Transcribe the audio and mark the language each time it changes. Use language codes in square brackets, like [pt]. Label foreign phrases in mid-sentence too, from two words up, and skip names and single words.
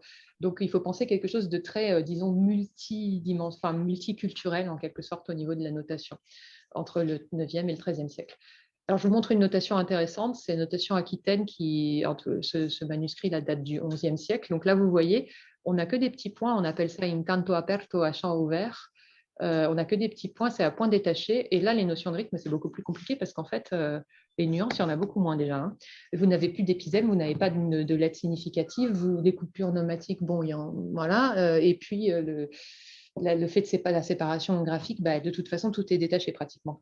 [fr] Donc, il faut penser quelque chose de très, disons, multiculturel en quelque sorte au niveau de la notation, entre le 9e et le 13e siècle. Alors, je vous montre une notation intéressante, c'est une notation aquitaine ce manuscrit la date du 11e siècle. Donc là, vous voyez, on n'a que des petits points, on appelle ça [la] in canto aperto, [fr] à champ ouvert. On n'a que des petits points, c'est à point détaché. Et là, les notions de rythme, c'est beaucoup plus compliqué parce qu'en fait, les nuances, il y en a beaucoup moins déjà. Vous n'avez plus d'épisème, vous n'avez pas de lettres significatives, des coupures pneumatiques, bon, voilà. Et puis, le fait de la séparation graphique, de toute façon, tout est détaché pratiquement.